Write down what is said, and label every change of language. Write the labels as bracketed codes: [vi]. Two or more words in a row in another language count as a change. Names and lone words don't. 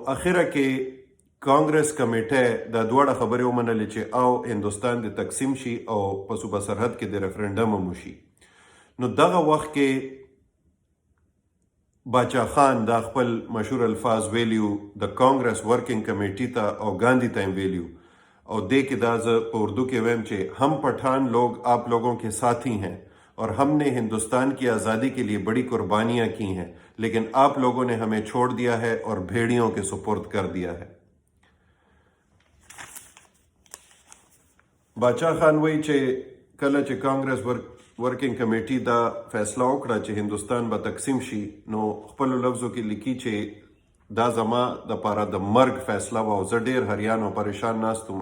[ps] نو اخره کې کانګرس کمیټه دا دواړه خبرې ومنلې چې او هندوستان د تقسیم شي او په صوبه سرحد کې د ریفرنډم هم وشي. نو دغه وخت کې باچا خان دا خپل مشهور الفاظ ویلیو د کانګرس ورکنگ کمیټی ته او گاندھی ته ویلیو او دے کے دا په اردو کې ویم چې [ur] ہم پٹھان لوگ آپ لوگوں کے ساتھی ہیں اور ہم نے ہندوستان کی آزادی کے لیے بڑی قربانیاں کی ہیں لیکن آپ لوگوں نے ہمیں چھوڑ دیا ہے اور بھیڑیوں کے سپرد کر دیا ہے. [ps] باچا خان وی چې کله چې کانګرس ورکنگ کمیټی دا فیصله وکړه چې هندوستان به تقسیم شي نو خپل لفظو کې لیکي چې دا زما د پاره د مرګ فیصله و او زه ډېر حیران او پریشان ناستم.